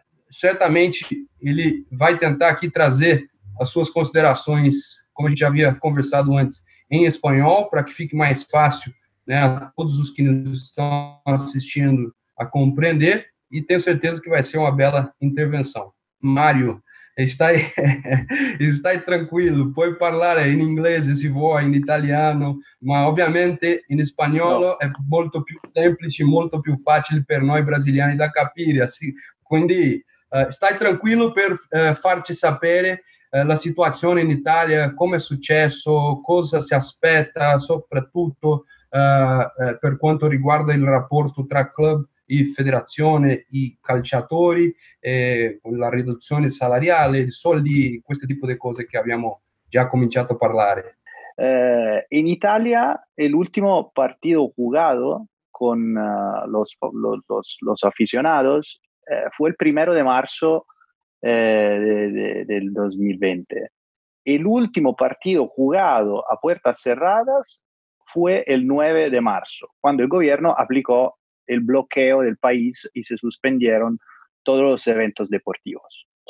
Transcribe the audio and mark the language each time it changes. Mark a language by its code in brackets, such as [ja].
[pt] Certamente ele vai tentar aqui trazer as suas considerações, como a gente já havia conversado antes, em espanhol, para que fique mais fácil, né, a todos os que nos estão assistindo a compreender, e tenho certeza que vai ser uma bela intervenção. [it] Mário, stai tranquillo, puoi parlare in inglese se vuoi, in italiano, ma ovviamente in spagnolo è molto più semplice, molto più facile per noi brasiliani da capire. Quindi stai tranquillo per farci sapere la situazione in Italia, come è successo, cosa si aspetta, soprattutto per quanto riguarda il rapporto tra club e federazione, i calciatori, con la riduzione salariale, i soldi, questo tipo di cose che abbiamo già cominciato a parlare. [es] En Italia, el último partido jugado con los aficionados fue el 1 de marzo del 2020. El último partido jugado a puertas cerradas fue el 9 de marzo, cuando el gobierno aplicó el bloqueo del país y se suspendieron todos los eventos deportivos.